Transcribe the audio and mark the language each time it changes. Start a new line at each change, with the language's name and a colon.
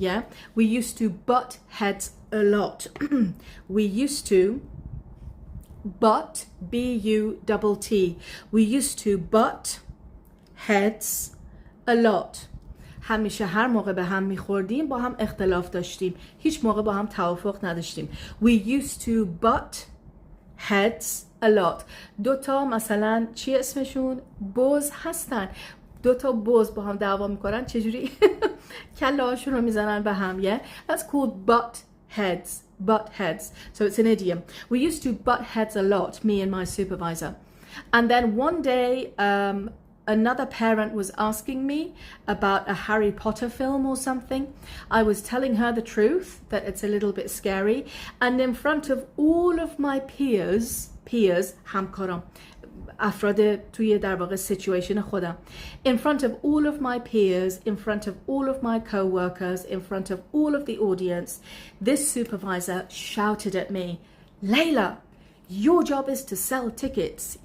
English: Yeah, we used to butt heads a lot. We used to butt, B-U-T-T. We used to butt heads a lot.
Persian: همیشه هر موقع به هم میخوردیم با هم اختلاف داشتیم. هیچ موقع با هم توافق نداشتیم.
English: We used to butt heads a lot.
Persian: دوتا مثلا چی اسمشون؟ بز هستن. دوتا بز با هم دعوا میکنن چجوری کله هاشون رو میزنن به هم.
English: Yeah, that's called butt heads. Butt heads. So it's an idiom. We used to butt heads a lot, me and my supervisor. And then one day another parent was asking me about a Harry Potter film or something. I was telling her the truth, that it's a little bit scary, and in front of all of my peers
Persian: همکارام افراد توی در واقع
English: situation
Persian: خودم,
English: in front of all of my peers, in front of all of my co-workers, in front of all of the audience, this supervisor shouted at me, Layla, your job is to sell tickets.